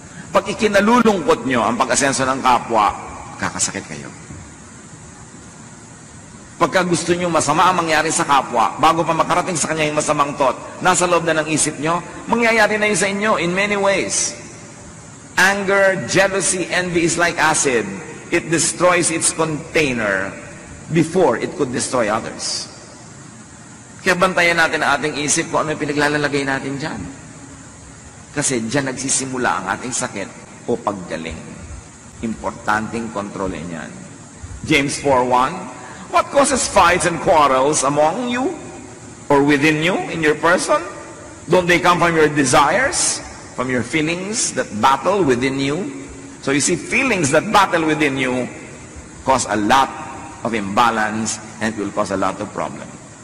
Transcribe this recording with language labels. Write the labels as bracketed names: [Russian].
[Filipino] Pag ikinalulungkot nyo ang pag-asenso ng kapwa, kakasakit kayo. Pagka gusto nyo masama ang mangyari sa kapwa, bago pa makarating sa kanya yung masamang thought, nasa loob na ng isip nyo, mangyayari na yun sa inyo [English] in many ways. Anger, jealousy, envy is like acid. It destroys its container before it could destroy others. [Filipino] Kaya bantayan natin ang ating isip kung ano yung pinaglalagay natin dyan. Kasi dyan nagsisimula ang ating sakit o paggaling. Importanteng kontrolin yan. [English] James 4:1, what causes fights and quarrels among you or within you in your person? Don't they come from your desires, from your feelings that battle within you? So you see, feelings that battle within you cause a lot of imbalance and will cause a lot of problems.